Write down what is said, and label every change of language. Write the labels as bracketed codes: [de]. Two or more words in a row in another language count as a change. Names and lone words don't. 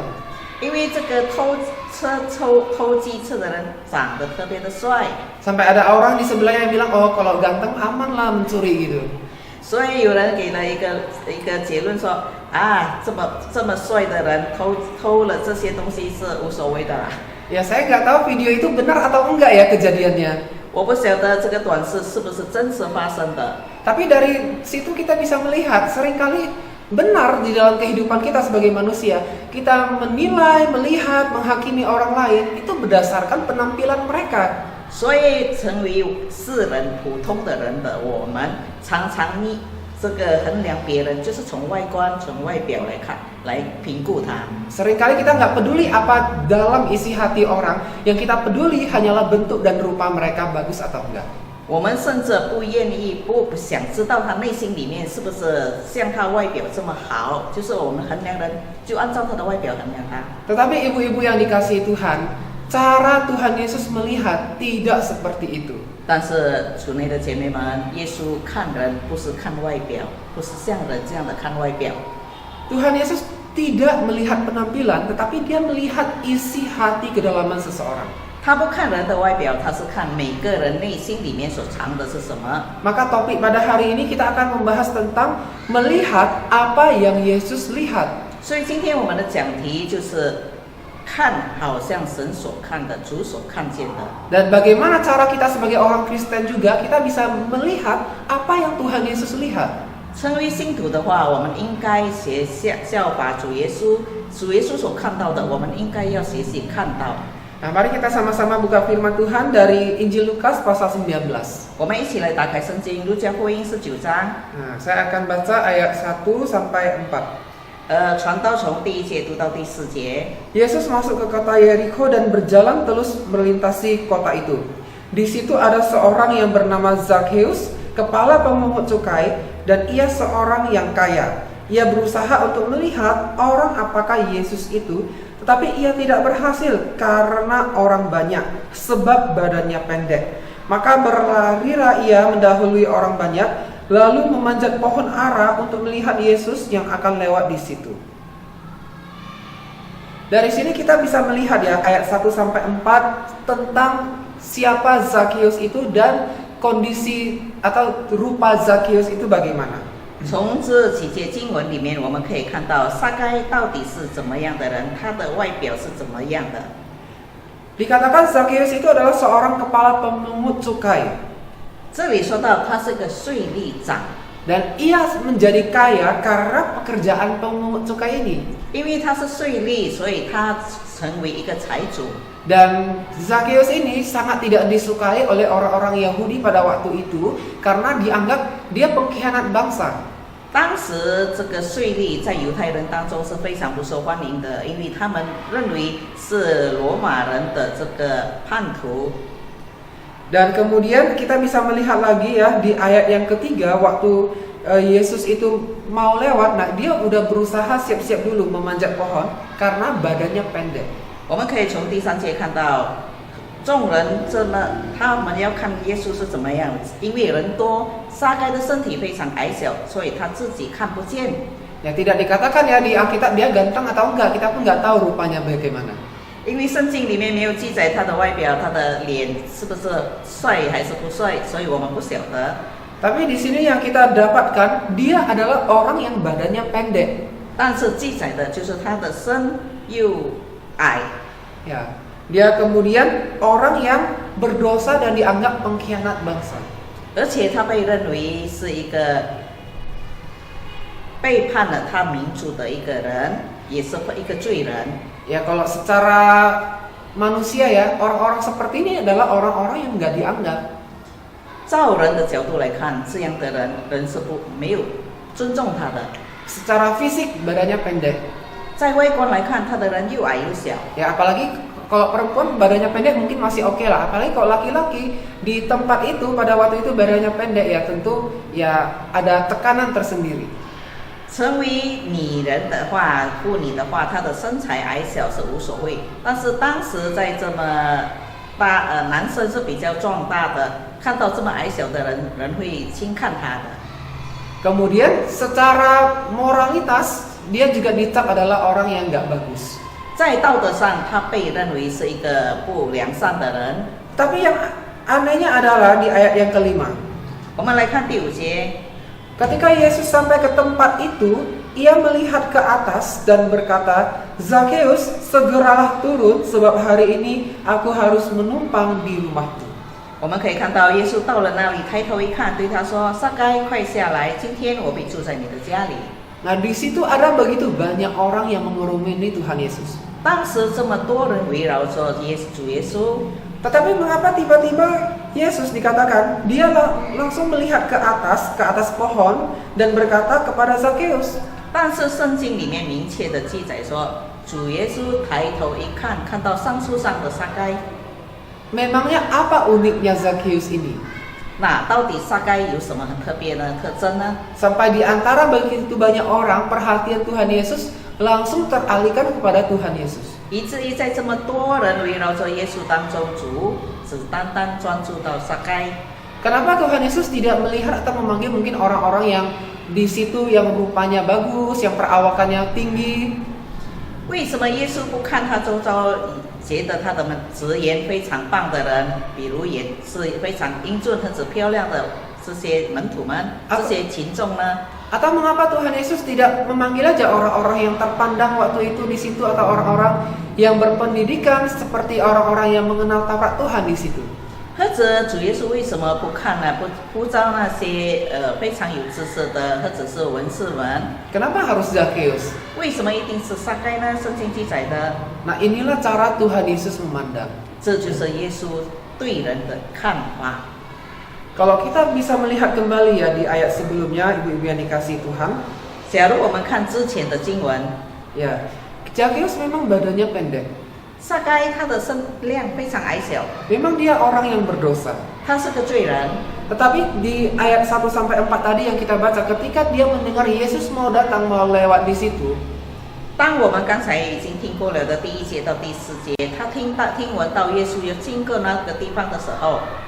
[zh] 因为这个偷机车的人长得特别的帅， [id] Sampai ada orang di sebelahnya yang bilang, oh kalau ganteng aman lah mencuri gitu. [zh] 所以有人给了一个结论说，啊，这么帅的人偷了这些东西是无所谓的啦。 [id] Ya saya nggak tahu video itu benar atau enggak ya kejadiannya. [zh] 我不晓得这个短视是不是真实发生的。 [id] Tapi dari situ kita bisa melihat seringkali benar di dalam kehidupan kita sebagai manusia, kita menilai, melihat, menghakimi orang lain itu berdasarkan penampilan mereka. [zh] 所以成为世人普通的人的我们，常常这个衡量别人，就是从外观、从外表来看，来评估他。 [id] Seringkali kita nggak peduli apa dalam isi hati orang, yang kita peduli hanyalah bentuk dan rupa mereka bagus atau enggak. [zh] 我们甚至不愿意、不想知道他内心里面是不是像他外表这么好，就是我们衡量人就按照他的外表衡量他。 [id] Tetapi ibu-ibu yang dikasihi Tuhan, cara Tuhan Yesus melihat tidak seperti itu. [zh] 但是主内的姐妹们，耶稣看人不是看外表，不是像人这样的看外表。 [id] Tuhan Yesus tidak melihat penampilan, tetapi dia melihat isi hati kedalaman seseorang. [zh] 他不看人的外表，他是看每个人内心里面所藏的是什么。 [id] Maka topik pada hari ini kita akan membahas tentang melihat apa yang Yesus lihat. [zh] 所以今天我们的讲题就是看，好像神所看的，主所看见的。 [id] Dan bagaimana cara kita sebagai orang Kristen juga kita bisa melihat apa yang Tuhan Yesus lihat. [zh] 成为信徒的话，我们应该效法主耶稣，主耶稣所看到的，我们应该要学习看到。 [id] Nah, mari kita sama-sama buka firman Tuhan dari Injil Lukas pasal 19. [zh] 我们一起来打开圣经《路加福音》19章。 [id] Nah, saya akan baca ayat 1 sampai 4. [zh] 传道从第1节读到第4节。 [id] Yesus masuk ke kota Yeriko dan berjalan terus melintasi kota itu. Di situ ada seorang yang bernama Zakheus, kepala pemungut cukai, dan ia seorang yang kaya. Ia berusaha untuk melihat orang apakah Yesus itu, tetapi ia tidak berhasil karena orang banyak, sebab badannya pendek. Maka berlarilah ia mendahului orang banyak, lalu memanjat pohon ara untuk melihat Yesus yang akan lewat di situ. Dari sini kita bisa melihat ya ayat 1 sampai 4 tentang siapa Zakheus itu dan kondisi atau rupa Zakheus itu bagaimana. [zh] 从这几节经文里面，我们可以看到撒该到底是怎么样的人，他的外表是怎么样的。 [id] Dikatakan Zakheus itu adalah seorang kepala pemungut cukai. [zh] 这里说到他是个税吏长， [id] Dan ia menjadi kaya karena pekerjaan pemungut cukai ini. [zh] 因为他是税吏，所以他成为一个财主。 [id] Dan Zakheus ini sangat tidak disukai oleh orang-orang Yahudi pada waktu itu karena dianggap dia pengkhianat bangsa. [zh] 当时这个税吏在犹太人当中是非常不受欢迎的，因为他们认为是罗马人的这个叛徒。 [id] Dan kemudian kita bisa melihat lagi ya di ayat yang ketiga waktu Yesus itu mau lewat, nah dia udah berusaha siap-siap dulu memanjat pohon karena badannya pendek. [zh] 我们可以从第3节看到，众人他们要看耶稣是怎么样，因为人多，撒该的身体非常矮小，所以他自己看不见。 [id] Ya tidak dikatakan ya di Alkitab dia ganteng atau enggak, kita pun nggak tahu rupanya bagaimana. [zh] 因为圣经里面没有记载他的外表，他的脸是不是帅还是不帅，所以我们不晓得。 [id] Tapi di sini yang kita dapatkan dia adalah orang yang badannya pendek. [zh] 但是记载的就是他的身又矮。 [id] Ya, dia kemudian orang yang berdosa dan dianggap pengkhianat bangsa. [zh] 而且他被认为是一个背叛了他民族的一个人，也是一个罪人。 [id] Ya kalau secara manusia ya orang-orang seperti ini adalah orang-orang yang nggak dianggap. [zh] 照人的角度来看，这样的人是没有尊重他的。 [id] Secara fisik badannya pendek. [zh] 在外观来看，他的人又矮又小。 [id] Ya apalagi kalau perempuan badannya pendek mungkin masih oke lah. Apalagi kalau laki-laki di tempat itu pada waktu itu badannya pendek ya tentu ya ada tekanan tersendiri. [zh] 成为女人的话，妇女的话，她的身材矮小是无所谓。但是当时在这么大男生是比较壮大的，看到这么矮小的人，人会轻看他的。 [id] Kemudian secara moralitas dia juga dicap adalah orang yang nggak bagus. [zh] 在道德上，他被认为是一个不良善的人。 [id] Tapi yang anehnya adalah di ayat yang kelima. [zh] 我们来看第5节。 [id] Ketika Yesus sampai ke tempat itu, ia melihat ke atas dan berkata, Zakheus, segeralah turun sebab hari ini aku harus menumpang di rumahmu. [zh] 我们可以看到耶稣到了那里，抬头一看，对他说：“撒该，快下来，今天我必住在你的家里。” [id] Nah di situ ada begitu banyak orang yang mengurumuni Tuhan Yesus. [zh] 当时这么多人围绕着主耶稣， [id] Tetapi mengapa tiba-tiba Yesus dikatakan dia langsung melihat ke atas pohon dan berkata kepada Zakheus. [zh] 但是圣经里面明确的记载说，主耶稣抬头一看，看到桑树上的撒该。 [id] Memangnya apa uniknya Zakheus ini? [zh] 那到底撒该有什么很特别的特征呢？ [id] Sampai di antara begitu banyak orang perhatian Tuhan Yesus langsung teralihkan kepada Tuhan Yesus. [zh] 以至于在这么多人围绕着耶稣当中，主只单单专注到撒该。 [id] Kenapa Tuhan Yesus tidak melihat atau memanggil mungkin orang-orang yang di situ yang rupanya bagus, yang perawakannya tinggi? [zh] 为什么耶稣不看他周遭觉得他的职言非常棒的人，比如也是非常英俊、很漂亮的这些门徒们、这些群众呢？ [id] Atau mengapa Tuhan Yesus tidak memanggil aja orang-orang yang terpandang waktu itu di situ atau orang-orang yang berpendidikan seperti orang-orang yang mengenal Taurat Tuhan di situ? [zh] 或者主耶稣为什么不看呢？不招那些非常有知识的，或者是文士们？ [id] Kenapa harus Zakheus? [zh] 为什么一定是撒该呢？圣经记载的， [id] Nah, inilah cara Tuhan Yesus memandang. [zh] 这就是耶稣对人的看法。 [id] Kalau kita bisa melihat kembali ya di ayat sebelumnya, ibu-ibu yang dikasihi Tuhan, [zh] 假如我们看之前的经文， [id] ya, Zakheus memang badannya pendek. [zh] 撒该他的身量非常矮小， [id] Memang dia orang yang berdosa. [zh] 他是个罪人。 [id] Tetapi di ayat 1 sampai 4 tadi yang kita baca, ketika dia mendengar Yesus mau datang mau lewat di situ, [zh] 当我们刚才已经听过了的第1节到第4节，他听闻到耶稣要经过那个地方的时候，